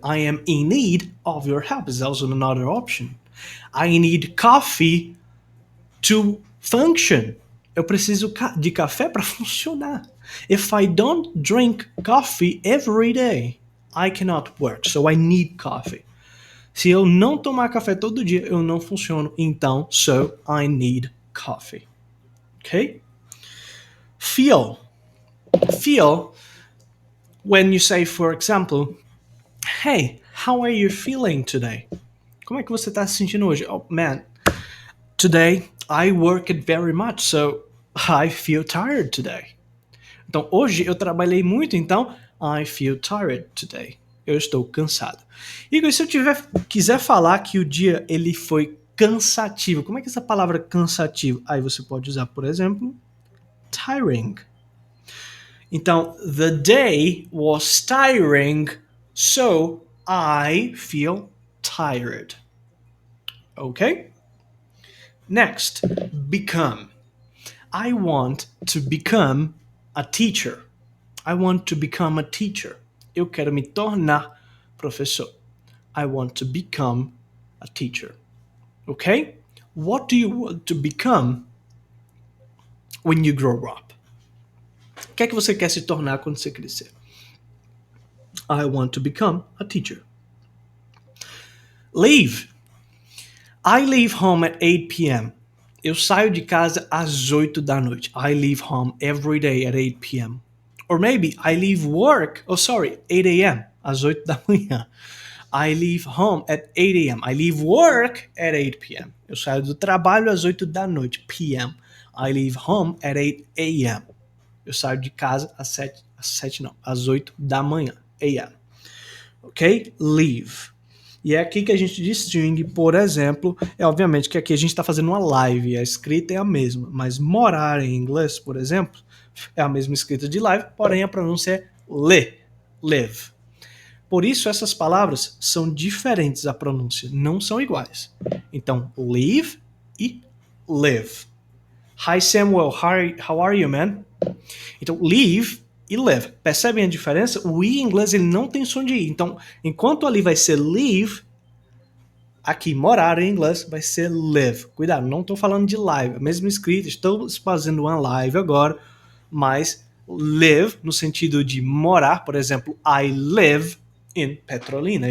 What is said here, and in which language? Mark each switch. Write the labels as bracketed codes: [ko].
[en] I am in need of your help is also another option. I need coffee to function. [pt] Eu preciso de café para funcionar. [en] If I don't drink coffee every day, I cannot work. So I need coffee. [pt] Se eu não tomar café todo dia, eu não funciono. [en] Então, so I need coffee. Okay? Feel. Feel when you say, for example, hey, how are you feeling today? [pt] Como é que você está se sentindo hoje? [en] Oh, man, today I worked very much, so I feel tired today. [pt] Então, hoje eu trabalhei muito, então [en] I feel tired today. [pt] Eu estou cansado. E se eu quiser falar que o dia ele foi cansativo, como é que essa palavra cansativo? Aí você pode usar, por exemplo, tiring. [en] Então, the day was tiring, so I feel tired. Okay? Next, become. I want to become a teacher. I want to become a teacher. [pt] Eu quero me tornar professor. [en] I want to become a teacher. Okay? What do you want to become when you grow up? [pt] O que é que você quer se tornar quando você crescer? [en] I want to become a teacher. Leave. I leave home at 8 p.m. [pt] Eu saio de casa às 8 da noite. [en] I leave home every day at 8 p.m. Or maybe I leave work, 8 a.m. [pt] às 8 da manhã. [en] I leave home at 8 a.m. I leave work at 8 p.m. [pt] Eu saio do trabalho às 8 da noite, p.m. [en] I leave home at 8 a.m. [pt] Eu saio de casa às 8 da manhã, a.m. Ok? Leave. E é aqui que a gente distingue, por exemplo, obviamente que aqui a gente está fazendo uma live, a escrita é a mesma, mas morar em inglês, por exemplo, é a mesma escrita de live, porém a pronúncia é live. Por isso essas palavras são diferentes, a pronúncia, não são iguais. Então, leave e live. [en] Hi Samuel, how are you, man? [pt] Então, leave e live. Percebem a diferença? O i em inglês ele não tem som de i. Então, enquanto ali vai ser leave, aqui morar em inglês vai ser live. Cuidado, não estou falando de live. A mesma escrita, estou fazendo uma live agora, mas live no sentido de morar, por exemplo, [en] I live in Petrolina.